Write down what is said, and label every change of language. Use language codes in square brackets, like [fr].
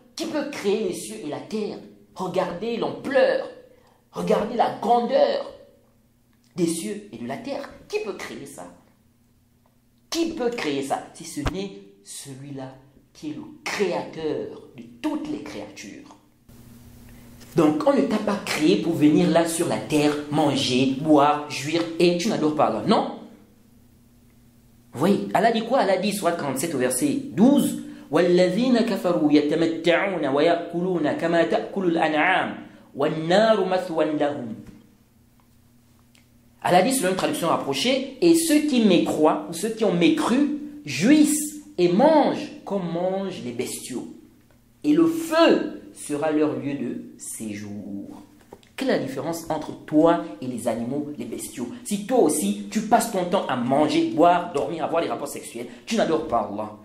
[fr] Qui peut créer les cieux et la terre? Regardez l'ampleur, regardez la grandeur des cieux et de la terre. Qui peut créer ça? Qui peut créer ça? Si ce n'est celui-là qui est le créateur de toutes les créatures. Donc, on ne t'a pas créé pour venir là sur la terre, manger, boire, jouir, et tu n'adores pas Allah. Non. Vous voyez, Allah dit quoi? Allah dit, Sourate 47 au verset 12, [ar] وَالَّذِينَ كَفَرُوا يَتَمَتَّعُونَ وَيَأْكُلُونَ كَمَا تَأْكُلُ الْأَنْعَامُ وَالنَّارُ مَثْوًى لَهُمْ. [fr] Allah dit, selon une traduction rapprochée, et ceux qui mécroient, ou ceux qui ont mécru, jouissent et mangent comme mangent les bestiaux. Et le feu sera leur lieu de séjour. Quelle est la différence entre toi et les animaux, les bestiaux? Si toi aussi, tu passes ton temps à manger, boire, dormir, avoir des rapports sexuels, tu n'adores pas Allah.